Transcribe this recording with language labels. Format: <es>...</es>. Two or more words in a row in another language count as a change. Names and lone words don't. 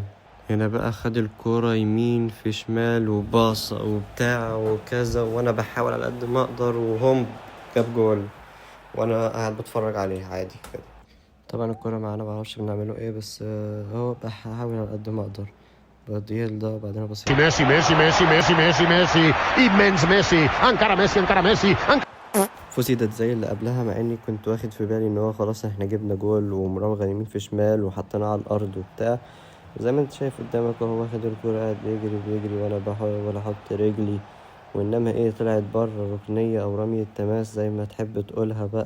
<ar>هنا بقى خد الكورة يمين في شمال وباصة وبتاع وكذا، وانا بحاول على قد ما اقدر، وهم جاب جول وانا قاعد بتفرج عليه عادي كده. طبعا الكورة معانا معرفش بنعمله ايه، بس هو بحاول على قد ما اقدر بديه ده وبعدين ابص.</ar> <ca>Messi, Messi, Messi, Messi, Messi, Messi, immens Messi, encara Messi, encara Messi,</ca> <ar>فسيدت زي اللي قبلها، مع اني كنت واخد في بالي ان هو خلاص احنا جبنا جول ومراوغة يمين في شمال وحطيناه على الارض وبتاع. زي ما انت شايف قدامك اهو، واخد الكورة قاعد بيجري وانا بحاول احط رجلي، وانما ايه طلعت بره ركنية او رمية تماس زي ما تحب تقولها بقى.</ar>